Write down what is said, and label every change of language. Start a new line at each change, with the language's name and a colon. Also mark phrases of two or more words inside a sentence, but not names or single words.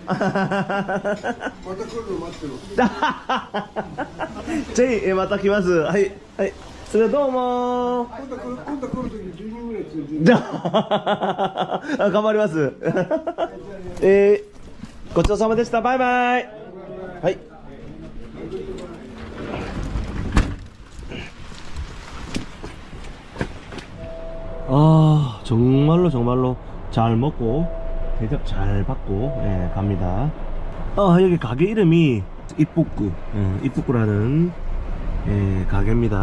Japanese: また来るの待ってる。ぜひまた来ます。はいはい。それではどうも。今度来るとき10人ぐらい連れてる。頑張ります。ごちそうさまでした。バイバイ。はい.
Korean: 아, 정말로 잘 먹고 대접 잘 받고 갑니다. 여기 가게 이름이 이쁘꾸, 이쁘꾸라는 가게입니다.